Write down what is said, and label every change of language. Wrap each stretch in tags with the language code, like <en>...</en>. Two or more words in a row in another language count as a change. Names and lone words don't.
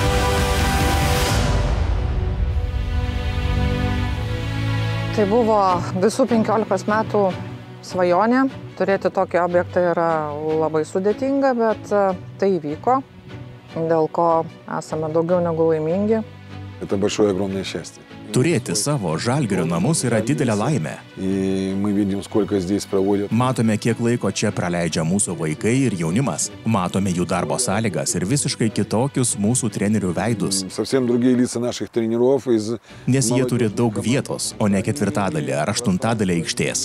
<lt>Tai buvo visų 15 metų svajonė. Turėti tokį objektą yra labai sudėtinga, bet tai įvyko, dėl ko esame daugiau negu laimingi.</lt> <ru>Это большое огромное счастье.</ru> <lt>Turėti savo Žalgirio namus yra didelė laimė. Matome, kiek laiko čia praleidžia mūsų vaikai ir jaunimas. Matome jų darbo sąlygas ir visiškai kitokius mūsų trenerių veidus. Nes jie turi daug vietos, o ne 4 ar 8 aikštės.</lt>